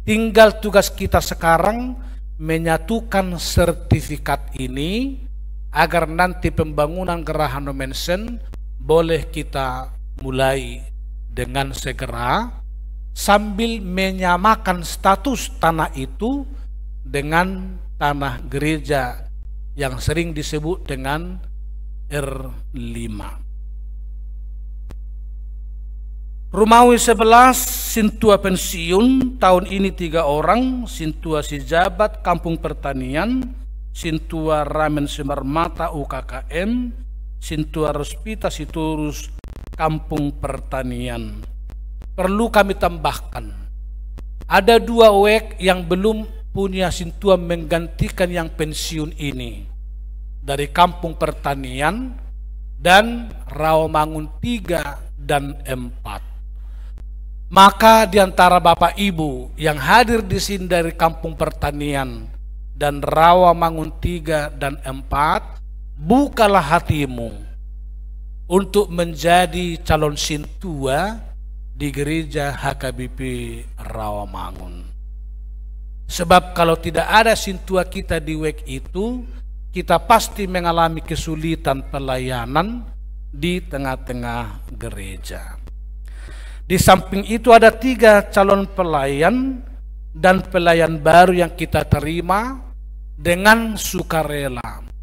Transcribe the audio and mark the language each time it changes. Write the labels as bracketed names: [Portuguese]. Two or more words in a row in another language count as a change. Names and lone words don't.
[Indonesian] Tinggal tugas kita sekarang menyatukan sertifikat ini agar nanti pembangunan Geraha Nomensen boleh kita mulai dengan segera, sambil menyamakan status tanah itu dengan tanah gereja yang sering disebut dengan R5. Romawi 11, sintua pensiun, tahun ini 3 orang, sintua si jabat kampung pertanian, sintua ramen semar mata UKKM, sintua Rospita Siturus kampung pertanian. Perlu kami tambahkan, ada 2 wek yang belum punya sintua menggantikan yang pensiun ini dari kampung pertanian dan Rawamangun 3 dan 4. Maka di antara Bapak Ibu yang hadir di sini dari kampung pertanian dan Rawamangun 3 dan 4, bukalah hatimu untuk menjadi calon sintua di gereja HKBP Rawamangun. Sebab kalau tidak ada sintua kita di WEK itu, kita pasti mengalami kesulitan pelayanan di tengah-tengah gereja. Di samping itu ada 3 calon pelayan dan pelayan baru yang kita terima dengan sukarela.